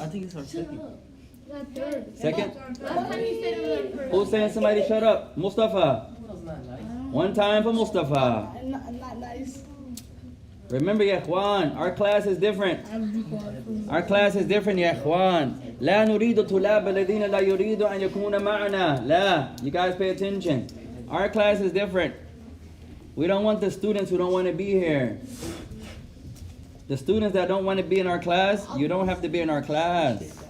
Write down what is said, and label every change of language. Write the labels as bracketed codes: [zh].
[en] I think it's our second. Second? Who's saying somebody shut up? Mustafa. One time for Mustafa. Not nice. Remember, ya ikhwan, our class is different. Our class is different, ya ikhwan. [ar] لا نريد طلاب الذين لا يريد أن يكون معنا. [en] لا. You guys pay attention. Our class is different. We don't want the students who don't want to be here. The students that don't want to be in our class, you don't have to be in our class.